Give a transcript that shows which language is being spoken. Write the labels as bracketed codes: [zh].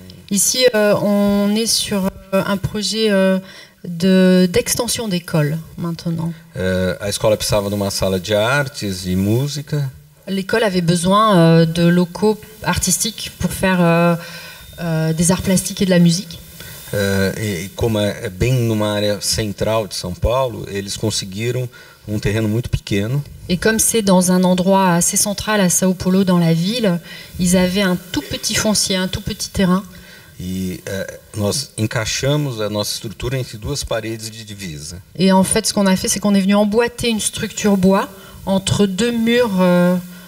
[fr] Ici, on est sur un projet d'extension d'école, maintenant. [pt] A escola precisava de uma sala de artes e música. [fr] L'école avait besoin de locaux artistiques pour faire des arts plastiques et de la musique. [pt] E como é bem numa área central de São Paulo, eles conseguiram um terreno muito pequeno. [fr] Et comme c'est dans un endroit assez central à São Paulo, dans la ville, ils avaient un tout petit foncier, un tout petit terrain. [pt] E nós encaixamos a nossa estrutura entre duas paredes de divisa. [fr] Et en fait, ce qu'on a fait, c'est qu'on est venu emboîter une structure bois entre deux murs.